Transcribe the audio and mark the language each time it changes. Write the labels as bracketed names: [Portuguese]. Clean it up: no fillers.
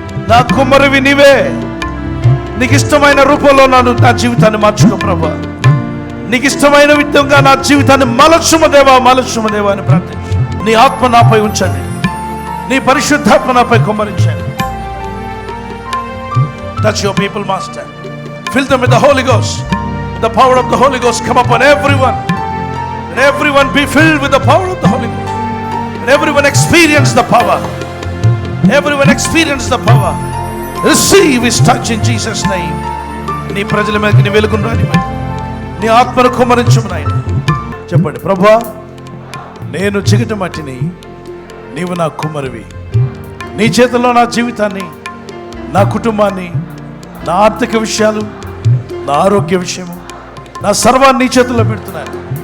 [Telugu] నా కుమ్మరివి నీవే. నీకు ఇష్టమైన రూపంలో నా జీవితాన్ని మార్చుకో ప్రభువా. నీకు ఇష్టమైన విధంగా నా జీవితాన్ని మలచుమదేవా, మలచుమదేవా అని ప్రార్థించు. నీ ఆత్మ నాపై ఉంచండి, నీ పరిశుద్ధాత్మ నాపై కుమ్మరించండి. [English] Touch your people, Master. Fill them with the Holy Ghost. The power of the Holy Ghost come upon everyone. And everyone be filled with the power of the Holy Ghost. And everyone experience the power. Everyone experience the power. Receive His touch in Jesus' name. [Telugu] నీ ప్రజల మీదకి నీ వెలుగును రానివ్వండి. నీ ఆత్మను కుమ్మరించుము నాయన. చెప్పండి, ప్రభువా, నేను జిగట మట్టిని, నీవు నా కుమ్మరివి. నీ చేతుల్లో నా జీవితాన్ని, నా కుటుంబాన్ని, నా ఆర్థిక విషయాలు, నా ఆరోగ్య విషయము, నా సర్వాన్ని నీ చేతుల్లో పెడుతున్నాను.